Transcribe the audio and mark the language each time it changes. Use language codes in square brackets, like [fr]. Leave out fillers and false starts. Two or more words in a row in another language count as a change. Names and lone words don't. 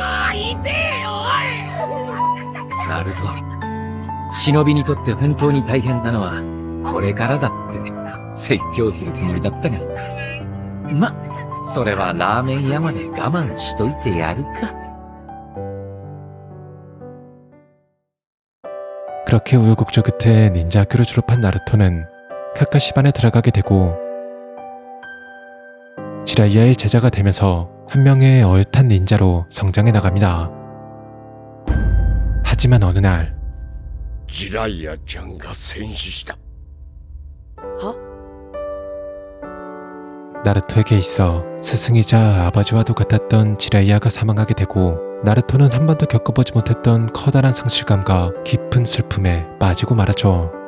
[ja] ナルト、忍びにとって本当に大変なのはこれからだって説教するつもりだったが、ま、それはラーメン屋まで我慢しといてやるか。 [ko] 그렇게 우여곡절 끝에 닌자 학교를 졸업한 나루토는 카카시반에 들어가게 되고 지라이야의 제자가 되면서 한 명의 어엿한 닌자로 성장해 나갑니다. 하지만 어느 날 [ja] ジライアちゃんが戦死した。 [ko] 나루토에게 있어 스승이자 아버지와도 같았던 지라이야가 사망하게 되고, 나루토는 한 번도 겪어보지 못했던 커다란 상실감과 깊은 슬픔에 빠지고 말았죠.